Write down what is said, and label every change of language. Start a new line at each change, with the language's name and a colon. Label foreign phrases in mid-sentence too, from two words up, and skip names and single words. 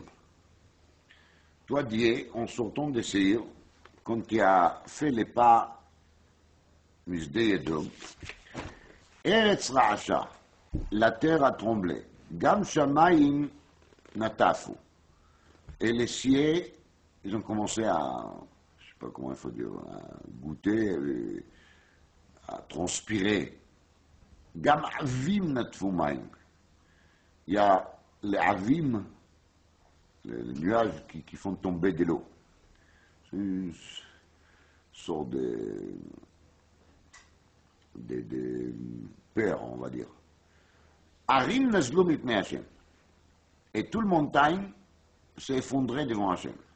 French: Toi, Dieu, en sortant de Seir, quand tu as fait les pas
Hebrew: משדה אדום ארץ רעשה,
French: la terre a tremblé.
Hebrew: גם שמים נטפו.
French: Et les cieux, ils ont commencé à, je ne sais pas comment il faut dire, à goûter, à transpirer.
Hebrew: גם עבים נטפו מים.
French: Il y a les avim, les nuages qui font tomber de l'eau. C'est une sorte de peur, on va dire.
Hebrew: הרים נזלו מפני השם.
French: Et toute la montagne s'est effondrée devant Hashem.